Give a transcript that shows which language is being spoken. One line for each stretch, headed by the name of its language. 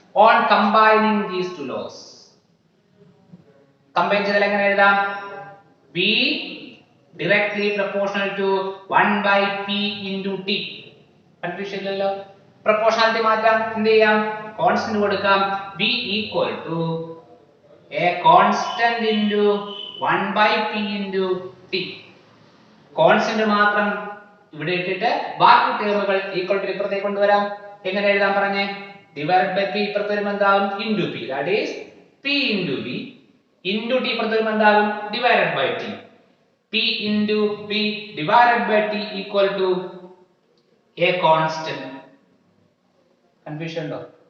English: on combining these two laws,
Malayalam: combine ചെയ്താൽ എങ്ങനെ എഴുതാം?
English: V directly proportional to 1/P into T.
Malayalam: Confusion ഇല്ലല്ലോ. Proportionality മാറ്റാം. എന്ത് ചെയ്യാം? കോൺസ്റ്റന്റ് കൊടുക്കാം.
English: V equal to a constant into 1/P into T.
Malayalam: Constant മാത്രം ഇവിടെ ഇട്ടിട്ട് ബാക്കി ടേമുകൾ ഈക്വൽ ടു ഇപ്പുറത്തേക്ക് കൊണ്ടുവരാം. എങ്ങനെ എഴുതാൻ പറഞ്ഞേ?
English: divide by P
Malayalam: ഇപ്പുറത്ത് വരുമ്പോൾ എന്താകും?
English: Into P. That is P into V into T ഇപ്പുറത്ത് വരുമ്പോൾ എന്താകും? Divided by T. P into P divided by T equal to a constant.
Malayalam: Confusion ഉണ്ടോ?